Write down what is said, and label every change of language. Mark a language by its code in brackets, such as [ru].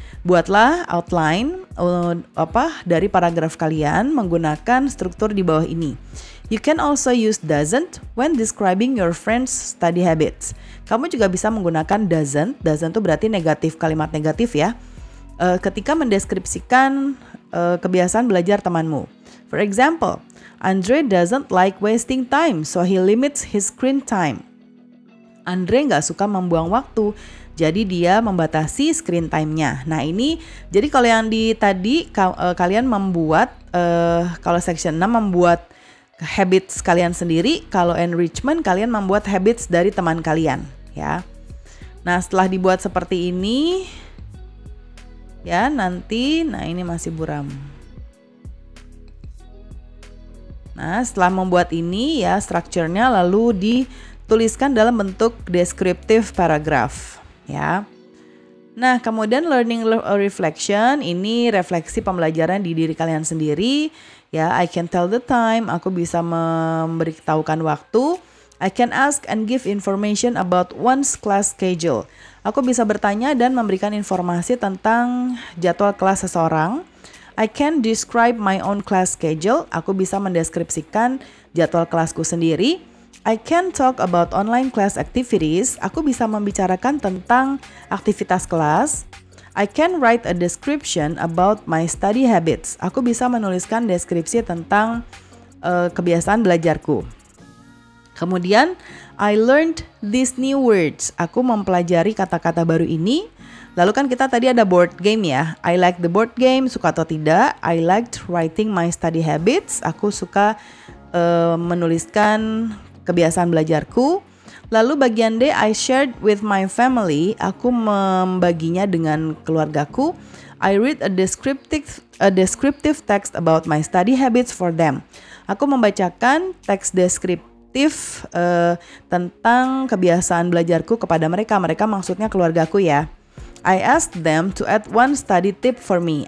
[id] Buatlah outline dari paragraf kalian menggunakan struktur di bawah ini. [en] You can also use doesn't when describing your friend's study habits. [id] Kamu juga bisa menggunakan doesn't. Doesn't itu berarti negatif, kalimat negatif, ya. Ketika mendeskripsikan kebiasaan belajar temanmu. [en] For example, Andre doesn't like wasting time, so he limits his screen time. [id] Andre nggak suka membuang waktu, jadi dia membatasi screen time-nya. Nah, ini jadi kalau yang di tadi kalian membuat kalau section 6 membuat habits kalian sendiri, kalau enrichment kalian membuat habits dari teman kalian, ya. Nah, setelah dibuat seperti ini, ya, nanti, nah ini masih buram. Nah, setelah membuat ini, ya, strukturnya lalu dituliskan dalam bentuk descriptive paragraph, ya. Nah, kemudian learning reflection, ini refleksi pembelajaran di diri kalian sendiri. [en] Ya, I can tell the time, [id] aku bisa memberitahukan waktu. [en] I can ask and give information about one's class schedule. [id] Aku bisa bertanya dan memberikan informasi tentang jadwal kelas seseorang. [en] I can describe my own class schedule. [id] Aku bisa mendeskripsikan jadwal kelasku sendiri. [en] I can talk about online class activities. [id] Aku bisa membicarakan tentang aktivitas kelas. [en] I can write a description about my study habits. [id] Aku bisa menuliskan deskripsi tentang kebiasaan belajarku. [en] Kemudian, I learned these new words. [id] Aku mempelajari kata-kata baru ini. Lalu kan kita tadi ada board game, ya. [en] I like the board game, [id] suka atau tidak. [en] I liked writing my study habits. [id] Aku suka menuliskan kebiasaan belajarku. [en] Lalu bagian D, I shared with my family. [id] Aku membaginya dengan keluargaku. [en] I read a descriptive text about my study habits for them. [id] Aku membacakan teks deskriptif tentang kebiasaan belajarku kepada mereka. Mereka maksudnya keluargaku, ya. [en] I asked them to add one study tip for me.